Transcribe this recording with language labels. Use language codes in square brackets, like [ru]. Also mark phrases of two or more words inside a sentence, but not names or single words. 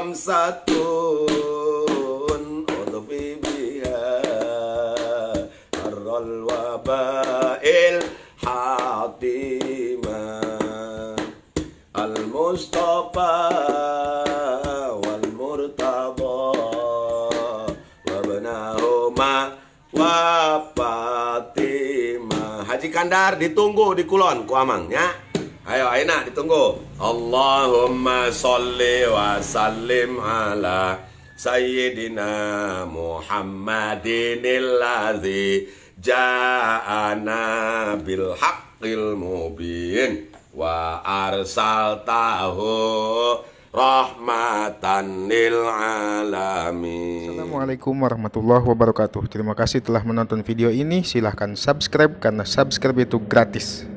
[ar] خمسة أطفي بها حر الوباء الحاطمة المصطفى والمرتضى وابناهما وفاطمة. [su] Haji Kandar ditunggu di Kulon ku Amangnya. Ayo aina ditunggu. [ar] اللهم صل وسلم على سيدنا محمد الذي جاءنا بالحق المبين وأرسلته رحمة للعالمين. السلام عليكم ورحمة الله وبركاته. [id] Terima kasih telah menonton video ini. Silahkan subscribe karena subscribe itu gratis.